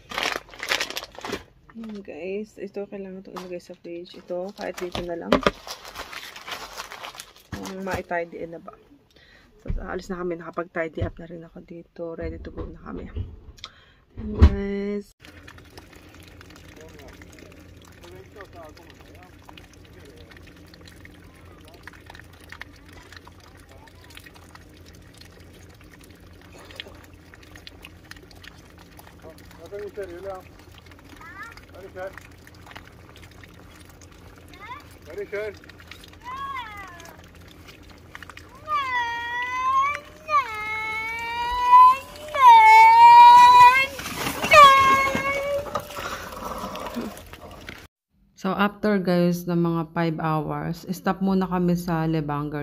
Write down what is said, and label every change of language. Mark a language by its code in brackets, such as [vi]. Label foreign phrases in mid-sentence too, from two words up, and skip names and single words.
[tl] Ayan guys. Ito kailangan itong ilagay sa fridge. Ito kahit dito na lang. Ma-tidy na ba. So alis na kami. Nakapag-tidy up na rin ako dito. [en] Ready to go [tl] na kami. And guys. [sv] Vad är det Julia? Vad är det kör? Vad är det kör? [tl] So, [en] after guys, [tl] ng mga 5 hours, stop muna kami sa Lebanger.